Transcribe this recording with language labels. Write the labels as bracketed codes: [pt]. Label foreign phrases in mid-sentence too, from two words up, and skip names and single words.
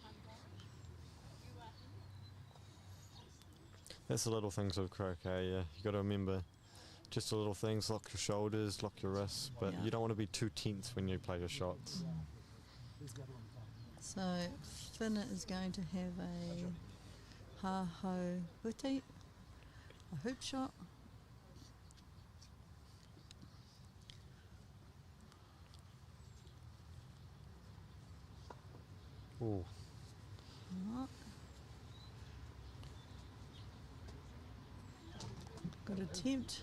[en] That's the little things of croquet, yeah. You got to remember just the little things, lock your shoulders, lock your wrists, but you don't want to be too tense when you play your shots. So Finn is going to have a ha-ho huti, a hoop shot. Ooh. Right. Good attempt.